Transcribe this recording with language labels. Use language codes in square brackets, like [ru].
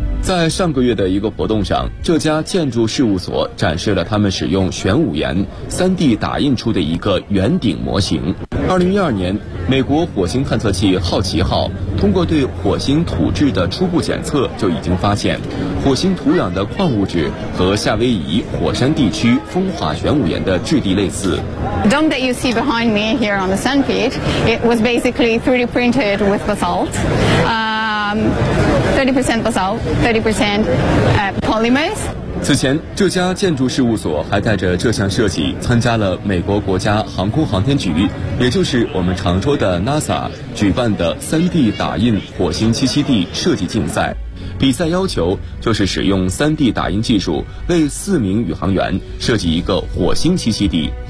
[zh] 在上个月的一个活动上，这家建筑事务所展示了他们使用玄武岩 3D 打印出的一个圆顶模型。 2012年，美国火星探测器好奇号通过对火星土质的初步检测，就已经发现火星土壤的矿物质和夏威夷火山地区风化玄武岩的质地类似。 [en] The dome that you see behind me here on the sand pit, it was basically 3D printed with basalt. 30% basalt, 30% polymers. [zh] 此前，这家建筑事务所还带着这项设计参加了美国国家航空航天局，也就是我们常说的 NASA 举办的 3D 打印火星栖息地设计竞赛。比赛要求就是使用 3D 打印技术为四名宇航员设计一个火星栖息地。